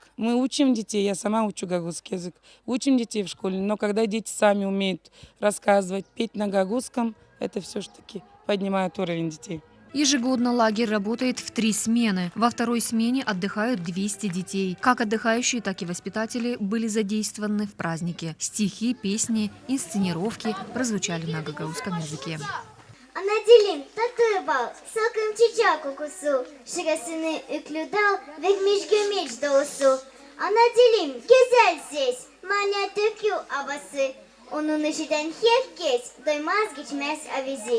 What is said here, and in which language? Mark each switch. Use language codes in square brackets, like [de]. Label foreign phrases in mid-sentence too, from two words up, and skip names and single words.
[ru] Мы учим детей, я сама учу гагаузский язык, учим детей в школе, но когда дети сами умеют рассказывать, петь на гагаузском, это все-таки поднимает уровень детей. Ежегодно лагерь работает в 3 смены. Во второй смене отдыхают 200 детей. Как отдыхающие, так и воспитатели были задействованы в празднике. Стихи, песни, инсценировки прозвучали на гагаузском языке. [gag] Ana dilim tatlı bal, sakın çiçek kokusu, şırasını üklüdal, vermiş gömeç dolusu. Ana dilim güzel ses, manya döküyor havası, onun ışıdan herkes doymaz geçmez avizi.